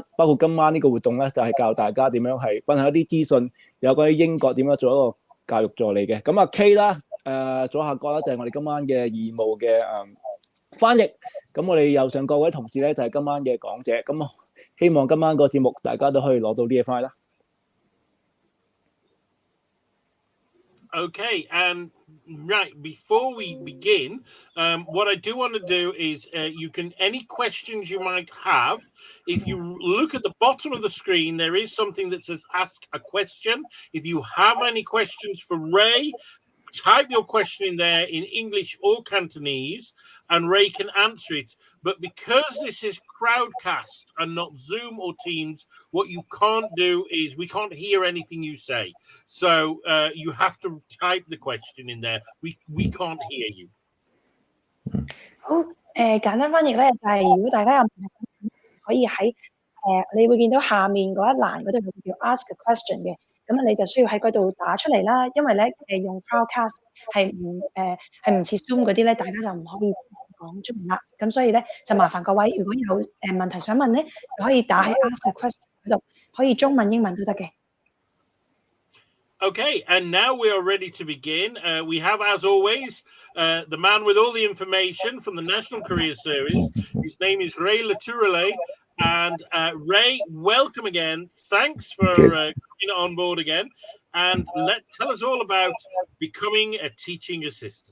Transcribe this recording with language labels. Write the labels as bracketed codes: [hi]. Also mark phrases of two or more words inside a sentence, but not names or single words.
[yue] 包括今晚呢個活動咧，就係教大家點樣係分享一啲資訊，有關於英國點樣做一個教育助理嘅。咁K 啦，左下角啦就係我哋今晚嘅義務嘅翻譯。咁我哋右上各位同事咧就係今晚嘅講者。咁希望今晚個節目大家都可以攞到啲嘢翻去啦。 [en] Okay, and right before we begin, what I do want to do is any questions you might have, if you look at the bottom of the screen, there is something that says ask a question. If you have any questions for Ray, type your question in there in English or Cantonese and Ray can answer it. But because this is crowdcast and not Zoom or Teams, what you can't do is we can't hear anything you say. So you have to type the question in there. We can't hear you. [yue] 好，簡單翻譯咧就係如果大家有問題，可以喺你會見到下面嗰一欄嗰度叫 [en] ask a question [yue] 嘅。咁你就需要喺嗰度打出嚟啦，因為咧用 Crowdcast 係唔似 Zoom 嗰啲咧，大家就唔可以講中文啦。咁所以咧就麻煩各位，如果有問題想問咧，就可以打喺 [en] Ask a Question [yue] 嗰度，可以中文、英文都得嘅。 [en] Okay, and now we are ready to begin. We have, as always, the man with all the information from the National Career Series. His name is Ray Le Tarouilly. And Ray, welcome again. Thanks for coming on board again. And tell us all about becoming a teaching assistant.